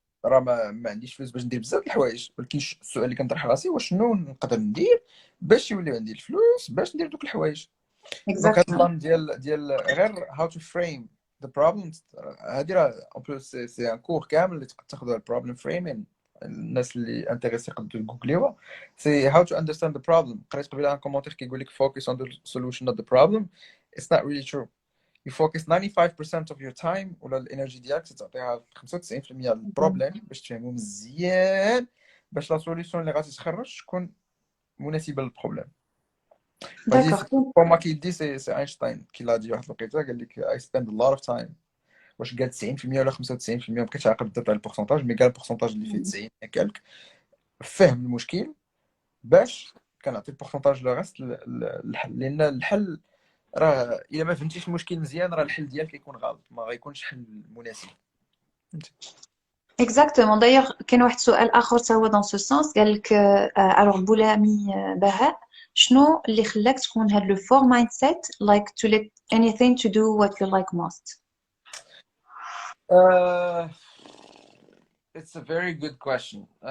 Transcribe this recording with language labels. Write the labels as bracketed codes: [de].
[ar] راه ما عنديش فلوس باش ندير بزاف د الحوايج، ولكن السؤال اللي كنطرح راسي واش شنو نقدر ندير باش يولي عندي الفلوس باش ندير دوك الحوايج. دونك هاد اكزاكتومون البلان ديال غير هاو تو فريم ذا بروبلمز، هادي راه اون بلوس سي ان كور كامل اللي تقدر تاخذها البروبلم فريمين. الناس اللي انتريسي يقدروا يجوجليوها سي هاو تو اندرستاند ذا بروبلم. قريت قبيله ان كومونتير كيقول لك focus on the solution not the problem. [en] It's not really true. [ar] You focus 95% of your time ولا الانرجي ديالك تعطيها 95% للبروبليم باش تفهمو مزيان، باش لا سوليسيون اللي غادي تخرج تكون مناسبه للبروبليم. وهذه [fr] داكوغ. [ar] فما كيدي سي اينشتاين كي لا دي واحد الوقيته قال لك I spend a lot of time. واش قال 90% ولا 95% ما بقيتش عاقل بالضبط على البورسونتاج، مي قال البورسونتاج اللي فيه 90 كالك فهم المشكل باش كنعطي البورسونتاج لو غاست للحل، لان الحل راه الا ما فهمتيش المشكل مزيان راه الحل ديالك يكون غلط، ما غيكونش حل مناسب. فهمتي؟ اكزاكتومون دايوغ كاين واحد السؤال اخر تا هو دون سو سونس، قال لك الوغ بولامي بهاء شنو اللي خلاك تكون هاد لو فور مايند سيت like to let anything to do what you like most. [en] Uh, it's a very good question.